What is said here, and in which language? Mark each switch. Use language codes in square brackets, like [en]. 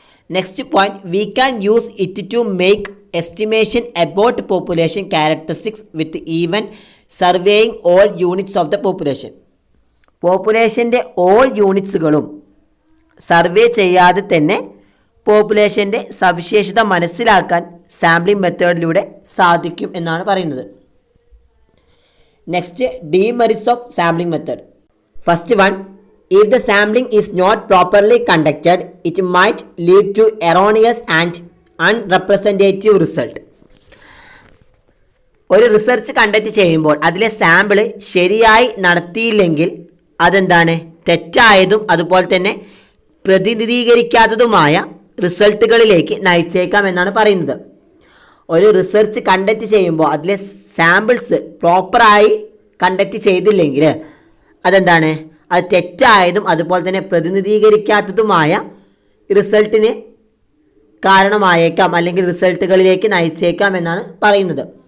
[en] Next point, we can use it to make estimation about population characteristics with even surveying all units of the population. [ml] പോപ്പുലേഷൻ്റെ all യൂണിറ്റ്സുകളും survey ചെയ്യാതെ തന്നെ പോപ്പുലേഷൻ്റെ സവിശേഷത മനസ്സിലാക്കാൻ sampling മെത്തേഡിലൂടെ സാധിക്കും എന്നാണ് പറയുന്നത്. [en] Next, demerits of sampling method. First one, if the sampling is not properly conducted, it might lead to erroneous and unrepresentative result. [ml] ഒരു research conduct ചെയ്യുമ്പോൾ അതിലെ സാമ്പിള് ശരിയായി നടത്തിയില്ലെങ്കിൽ അതെന്താണ് തെറ്റായതും അതുപോലെ തന്നെ പ്രതിനിധീകരിക്കാത്തതുമായ റിസൾട്ടുകളിലേക്ക് നയിച്ചേക്കാം എന്നാണ് പറയുന്നത്. ഒരു റിസർച്ച് കണ്ടക്ട് ചെയ്യുമ്പോൾ അതിലെ സാമ്പിൾസ് പ്രോപ്പറായി കണ്ടക്ട് ചെയ്തില്ലെങ്കിൽ അതെന്താണ് അത് തെറ്റായതും അതുപോലെ തന്നെ പ്രതിനിധീകരിക്കാത്തതുമായ റിസൾട്ടിന് കാരണമായേക്കാം അല്ലെങ്കിൽ റിസൾട്ടുകളിലേക്ക് നയിച്ചേക്കാം എന്നാണ് പറയുന്നത്.